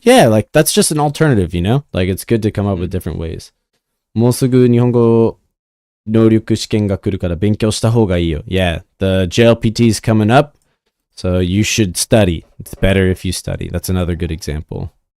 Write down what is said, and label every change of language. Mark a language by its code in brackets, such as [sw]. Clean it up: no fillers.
[en] Yeah, like that's just an alternative, you know? Like it's good to come up with different ways. [ja] もうすぐ日本語能力試験が来るから勉強した方がいいよ. [en] Yeah, the JLPT is coming up, so you should study. It's better if you study. That's another good example.